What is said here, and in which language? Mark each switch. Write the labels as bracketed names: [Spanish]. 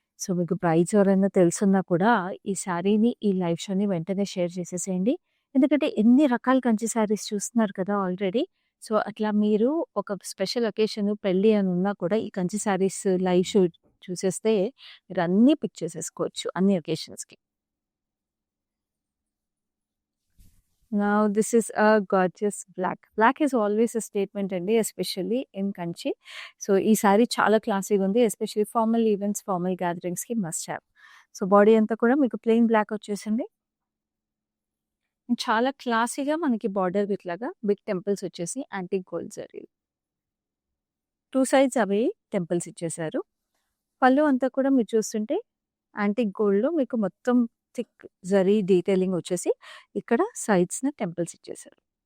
[Telugu] So, మీకు brides ఎవరైనా తెలుసున్నా కూడా ఈ శారీని, ఈ లైవ్ షోని వెంటనే షేర్ చేసేసేయండి. ఎందుకంటే ఎన్ని రకాల కంచి శారీస్ చూస్తున్నారు కదా ఆల్రెడీ. సో, అట్లా మీరు ఒక స్పెషల్ అకేషన్ పెళ్లి అని ఉన్నా కూడా ఈ కంచి శారీస్ లైవ్ షో చూసేస్తే మీరు అన్నీ పిక్ చేసేసుకోవచ్చు అన్ని అకేషన్స్‌కి. [English] Now this is a gorgeous black. Black is always a statement అండి especially in Kanchi. [Telugu] సో, ఈ సారీ చాలా క్లాసీగా ఉంది. Especially formal events, formal గ్యాదరింగ్స్‌కి must have. So, body అంతా కూడా మీకు ప్లెయిన్ బ్లాక్ వచ్చేసింది. చాలా క్లాసీగా మనకి బార్డర్ ఇట్లాగా బిగ్ టెంపుల్స్ వచ్చేసి యాంటిక్ గోల్డ్ జరీ. 2 సైడ్స్ అవే టెంపుల్స్ ఇచ్చేసారు. పళ్ళు అంతా కూడా మీరు చూస్తుంటే యాంటిక్ గోల్డ్‌లో మీకు మొత్తం థిక్ జరీ డీటెయిలింగ్ వచ్చేసి ఇక్కడ సైడ్స్‌న టెంపుల్స్ ఇచ్చేసారు.